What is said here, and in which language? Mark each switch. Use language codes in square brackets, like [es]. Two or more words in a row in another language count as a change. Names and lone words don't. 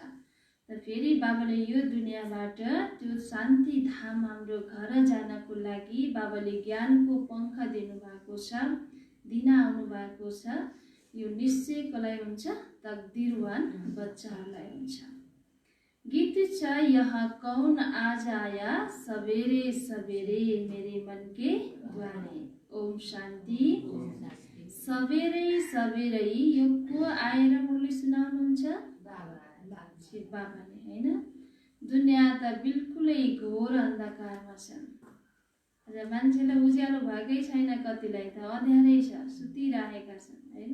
[ne] त फेरि बाबाले यो दुनियाँबाट त्यो शान्ति धाम हाम्रो घर जानको लागि बाबाले ज्ञानको पङ्ख दिनुभएको छ, दिन आउनु भएको छ। यो निश्चय कसलाई हुन्छ? तकदिरवान बच्चाहरूलाई हुन्छ। गीत छ [hi] यहाँ कौन आज आया सवेरे सवेरे मेरे मन के द्वारे। [ne] ओम शान्ति। सवेरै सवेरै यो को आएर मुरली सुनाउनुहुन्छ? शिव बाबाले हैन। दुनियाँ त बिल्कुलै घोर अन्धकारमा छन्। र मान्छेलाई उज्यालो भएकै छैन, कतिलाई त अँध्यारै छ, सुतिरहेका छन् हैन।